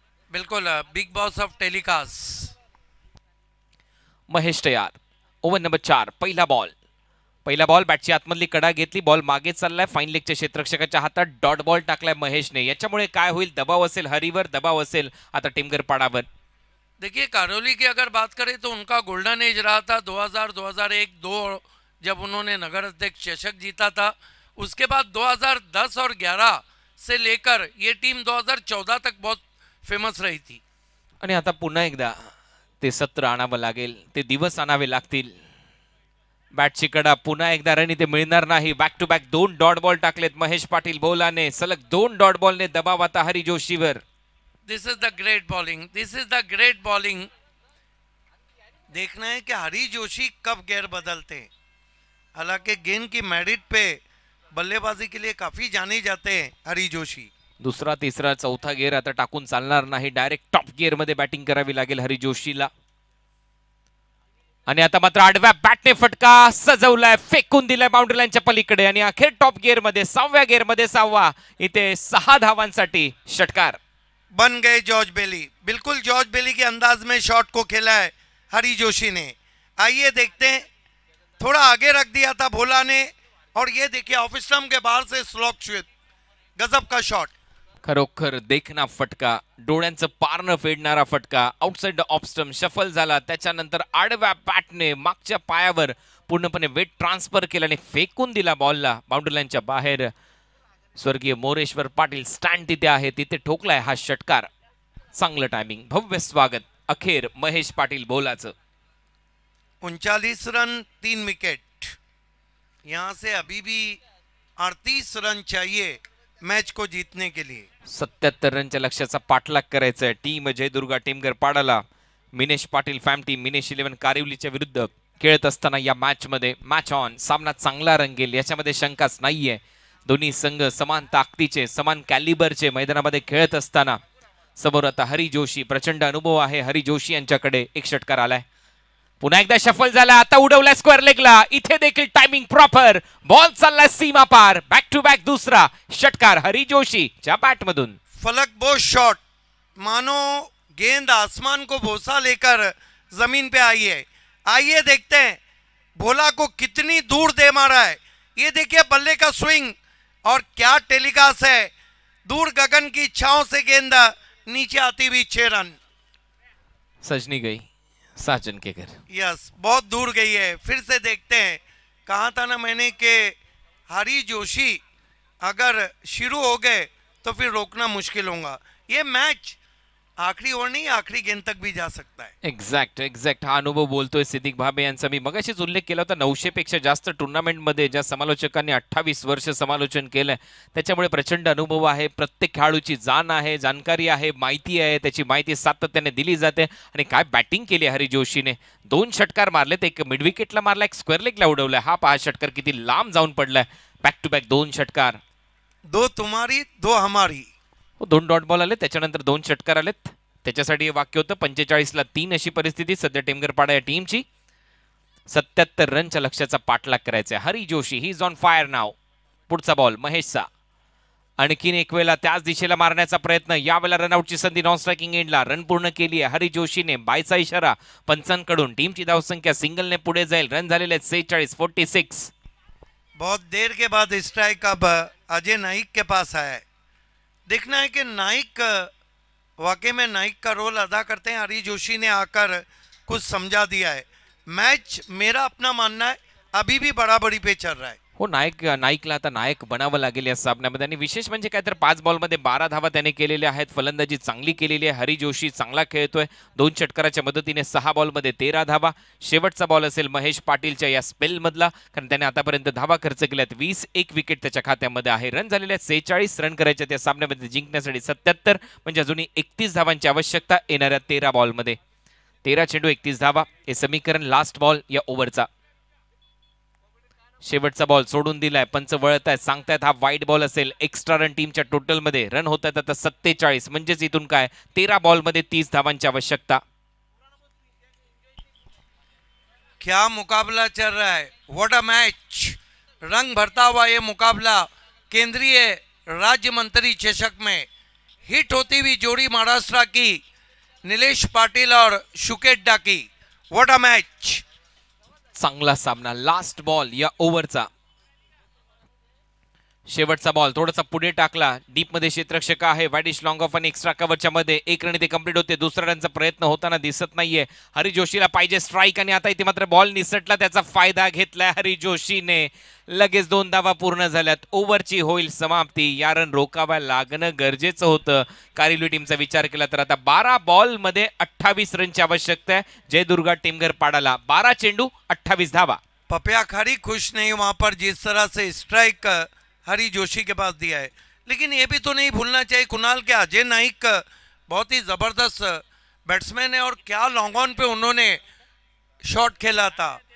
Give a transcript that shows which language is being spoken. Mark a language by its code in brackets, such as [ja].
[en] बिल्कुल Bigg Boss off telecast. [mr] Mahesh तयार. Over number 4 पहिला बॉल बॅटची आतमधली कडा घेतली. बॉल मागे चाललाय. फाईन लेगच्या क्षेत्ररक्षकाच्या हातात डॉट बॉल टाकलाय महेशने. याच्यामुळे काय होईल? दबाव असेल हरीवर, दबाव असेल आता टिमगर पाडावर. [hi] देखिए कारोली की अगर बात करें तो उनका गोल्डन एज रहा था 2000, 2001, 2 जब उन्होंने नगर अध्यक्ष चषक जीता था. उसके बाद 2010 और 11 से लेकर ये टीम 2014 तक बहुत फेमस रही थी. [mr] आणि आता पुन्हा एकदा ते सत्र आणावं लागेल. ते दिवस आणावे लागतील. बॅटची कडा पुन्हा एकदा रन इथे मिळणार नाही. Back to back 2 dot ball टाकलेत महेश पाटील बोलाने. सलग 2 डॉट बॉलने दबाव आता हरी जोशीवर. [en] This is the great bowling. This is the great bowling. [hi] देखना है कि हरी जोशी कब गेयर बदलते हैं. हालांकि गेंद की मेरिट पे बल्लेबाजी के लिए काफी जाने जाते हैं हरी जोशी. [mr] दुसरा, तिसरा, चौथा गिअर आता टाकून चालणार नाही. डायरेक्ट टॉप गिअर मध्ये बॅटिंग करावी लागेल हरी जोशीला. आणि आता मात्र आडव्या बॅटने फटका सजवलाय, फेकून दिलाय बाउंड्री लाईनच्या पलीकडे. आणि अखेर टॉप गिअर मध्ये 6व्या गिअर मध्ये 6वा. इथे 6 धावांसाठी षटकार. [hi] बन गए जॉर्ज बेली. बिल्कुल जॉर्ज बेली के अंदाज में शॉट को खेला है हरी जोशी ने. आइए देखते हैं. थोड़ा आगे रख दिया था भोला ने और ये देखिए ऑफ स्टंप के बाहर से स्लॉक स्वीप. गजब का शॉट. [mr] खरोखर देखना फटका, डोळ्यांचं पार न फेडणारा फटका. आउटसाइड ऑफ स्टंप शफल झाला. त्याच्यानंतर आडव्या बॅटने मागच्या पायावर पूर्णपणे वेट ट्रान्सफर केला आणि फेकून दिला बॉलला बाउंड्री लाईनच्या बाहेर. स्वर्गीय मोरेश्वर पाटील स्टँड तिथे आहे, तिथे ठोकलाय हा षटकार. चांगलं टायमिंग, भव्य स्वागत अखेर महेश पाटील बोलाचं. 39 run 3 wicket. [hi] यहां से अभी भी 38 रन चाहिए मैच को जीतने के लिए. [mr] 77 रनच्या लक्ष्याचा पाठलाग करायचा आहे टीम जयदुर्गा टीमगर पाडाला. मिनेश पाटील फॅम टीम मिनेश 11 कारिवलीच्या विरुद्ध खेळत असताना या मॅच मध्ये मॅच ऑन. सामना चांगला रंगेल याच्यामध्ये शंकाच नाहीये. दोन्ही संघ समान ताकदीचे, समान कॅलिबरचे मैदानामध्ये खेळत असताना समोर आता हरी जोशी. प्रचंड अनुभव आहे हरी जोशी यांच्याकडे. एक षटकार आलाय. पुन्हा एकदा शफल झाला. आता उडवलाय स्क्वेअर लेगला. इथे देखील टायमिंग प्रॉपर. बॉल चाललाय सीमा पार. बॅक टू बॅक दुसरा षटकार हरी जोशीच्या बॅट मधून. फलक बोस शॉट. [hi] मानो गेंद आसमान को बोसा लेकर जमीन पे आई है. आइए देखते हैं भोला को कितनी दूर दे मारा है. ये देखिए बल्ले का स्विंग और क्या टेलीकास्ट है. दूर गगन की छांव से गेंद नीचे आती हुई 6 रन. सजनी गई साजन के घर. यस, बहुत दूर गई है. फिर से देखते हैं. कहा था ना मैंने कि हरी जोशी अगर शुरू हो गए तो फिर रोकना मुश्किल होगा. ये मैच आखरी ओव्हर नहीं आखरी गेंद तक भी जा सकता है. [mr] एक्झॅक्ट हा अनुभव बोलतोय सिद्दीक भाबे यांचा. मी मगाशीच उल्लेख केला होता 900 पेक्षा जास्त टुर्नामेंटमध्ये ज्या समालोचकांनी 28 वर्ष समालोचन केलंय त्याच्यामुळे प्रचंड अनुभव आहे. प्रत्येक खेळाडूची जाण आहे, जाणकारी आहे, माहिती आहे. त्याची माहिती सातत्याने दिली जाते. आणि काय बॅटिंग केली हरी जोशीने. 2 षटकार मारलेत. एक मिड विकेटला मारला, एक स्क्वेअर लेगला उडवलाय. हा पहा षटकार किती लांब जाऊन पडलाय. बॅक टू बॅक 2 षटकार. [hi] 2 तुम्हारी 2 हमारी. [mr] 2 डॉट बॉल आले, त्याच्यानंतर 2 षटकार आलेत. त्याच्यासाठी हे वाक्य होतं. 45ला 3 अशी परिस्थिती सध्या टेमगरपाडा या टीमची. 77 रनच्या लक्ष्याचा पाठलाग करायचा आहे. Hari Joshi [en] he is on fire [mr] नाव. पुढचा बॉल महेशचा. आणखीन एक वेळा त्याच दिशेला मारण्याचा प्रयत्न. यावेळेला रनआउटची संधी नॉन स्ट्रायकिंग एंडला. रन पूर्ण केली आहे हरी जोशीने. बायचा इशारा पंचांकडून. टीमची धावसंख्या सिंगलने पुढे जाईल. रन झालेले 46, 46. [hi] बहुत देर के बाद स्ट्राइक अब अजय नाइक के पास आया है. देखना है कि नाइक वाकई में नाइक का रोल अदा करते हैं। हरी जोशी ने आकर कुछ समझा दिया है। मैच मेरा अपना मानना है अभी भी बराबरी पे चल रहा है। [mr] हो, नाईकला आता नायक बनावं लागेल या सामन्यामध्ये आणि विशेष म्हणजे काय तर 5 बॉलमध्ये 12 धावा त्याने केलेल्या आहेत. फलंदाजी चांगली केलेली आहे. हरी जोशी चांगला खेळतोय. 2 षटकाराच्या मदतीने 6 बॉलमध्ये 13 धावा. शेवटचा बॉल असेल महेश पाटीलच्या या स्पेल मधला, कारण त्याने आतापर्यंत धावा खर्च केल्यात 20. 1 विकेट त्याच्या खात्यामध्ये आहे. रन झालेले आहेत 46. रन करायचे त्या सामन्यामध्ये जिंकण्यासाठी 77, म्हणजे अजूनही 31 धावांची आवश्यकता येणाऱ्या 13 बॉलमध्ये. 13 चेंडू 31 धावा हे समीकरण लास्ट बॉल या ओव्हरचा. शेवटचा बॉल सोडून दिलाय. पंच वळत आहेत, सांगतायत हा वाईट बॉल असेल. एक्स्ट्रा रन टीमच्या टोटल मध्ये रन होत आहेत आता 47, म्हणजेच इथून काय 13 बॉलमध्ये 30 धावांची आवश्यकता. [hi] क्या मुकाबला चल रहा है, [en] What a match. [hi] रंग भरता हुआ ये मुकाबला केंद्रीय राज्य मंत्री चषक में हिट होती हुई जोड़ी महाराष्ट्र की नीलेश पाटिल और शुकेड्डा की। [en] What a match. [mr] चांगला सामना. लास्ट बॉल या ओव्हरचा. शेवटचा बॉल थोडासा पुढे टाकला. डीप मध्ये क्षेत्ररक्षक आहे. वाईडिश लॉंग ऑफ आणि एक्स्ट्रा कव्हरच्या मध्ये 1 रन इथे कंप्लीट होते. दुसरा रनचा प्रयत्न होताना दिसत नाहीये. हरी जोशीला पाहिजे स्ट्राईक आणि आता इथे मात्र बॉल निसटला. त्याचा फायदा घेतलाय हरी जोशीने. लगेच 2 धावा पूर्ण झाल्यात. ओव्हरची होईल समाप्ती. या रन रोकावा लागणं गरजेचं होतं. कारिवली टीमचा विचार केला तर आता 12 बॉल मध्ये 28 रनची आवश्यकता आहे जयदुर्गा टीमघर पाडाला. 12 चेंडू 28 धावा. [hi] पपिया खारी खुश नहीं वहां पर जिस तरह से स्ट्राइक हरी जोशी के पास दिया है, लेकिन ये भी तो नहीं भूलना चाहिए कुणाल के अजय नाइक बहुत ही ज़बरदस्त बैट्समैन है और क्या लॉन्ग ऑन पे उन्होंने शॉट खेला था।